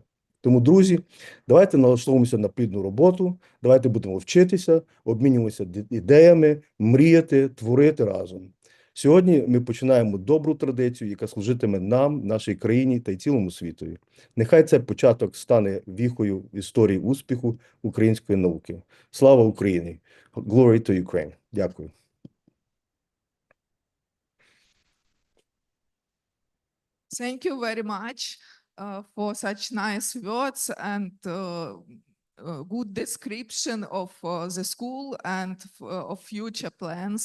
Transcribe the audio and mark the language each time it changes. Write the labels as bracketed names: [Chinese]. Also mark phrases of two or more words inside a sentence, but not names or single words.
[Ukrainian] Тому, друзі, давайте налаштовуємося на плідну роботу, давайте будемо вчитися, обмінюватися ідеями, мріяти, творити разом. Сьогодні ми починаємо добру традицію, яка служитиме нам, нашій країні та й цілому світові. Нехай цей початок стане віхою в історії успіху української науки. Слава Україні! [English] Glory to Ukraine! Дякую. Thank you very much for such nice words and good description of the school and of future plans.